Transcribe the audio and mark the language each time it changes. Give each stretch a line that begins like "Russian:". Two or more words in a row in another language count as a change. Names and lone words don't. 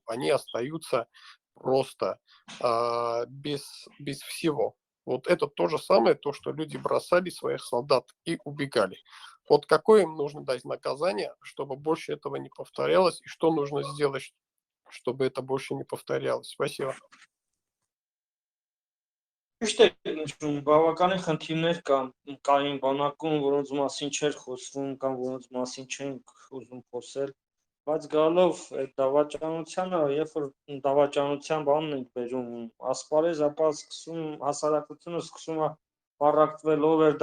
Russian: Они остаются просто без всего. Вот это то же самое, то, что люди бросали своих солдат и убегали. Вот какое им нужно дать наказание, чтобы больше этого не повторялось, и что нужно сделать, чтобы это больше не повторялось? Спасибо.
Armenian: Ճիշտ է, բավականին խնդիրներ կային բանակում, որոնց մասին չէր խոսվում կամ որոնց մասին չենք ուզում խոսել, Բայց գալով այդ դավաճանությանը, երբ որ դավաճանության բանն ենք բերում, ասպարեզ ապա սկսում հասարակությունը սկսում է պառակտվել ով էր